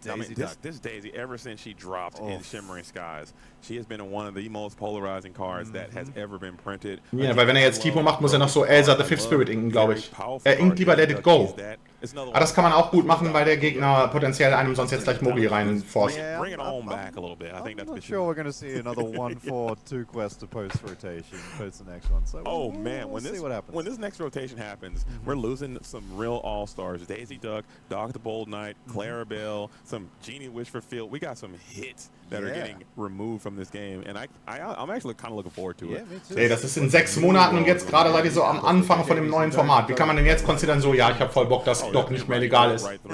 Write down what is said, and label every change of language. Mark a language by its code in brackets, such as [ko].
[en] I mean, this Daisy, ever since she dropped in Shimmering Skies, she has been one of the most polarizing cards that has ever been printed. [de] Ja, weil wenn er jetzt Tipo macht, muss er noch so Elsa the Fifth Spirit inken, glaube ich. Er inkt lieber Let It Go. Aber das kann man auch gut machen, weil der Gegner potenziell einem sonst jetzt gleich Mogli reinforst. [en] Bring it on back a little bit. I think that's I'm not sure we're going to see another 1-4-2 quest to post rotation, post the next one. So oh man, when this next rotation happens, we're losing some real all-stars. Daisy Duck, Dog the Bold Knight, Clarabelle, some Genie Wish for Field. We got some hits that are getting removed from this game, and I'm actually kind of looking forward to it. [de] Ey, das ist in 6 Monaten und jetzt gerade seid ihr so am Anfang von dem neuen Format. Wie kann man denn jetzt konsidern so, ja, ich habe voll Bock, dass Doc nicht mehr legal ist.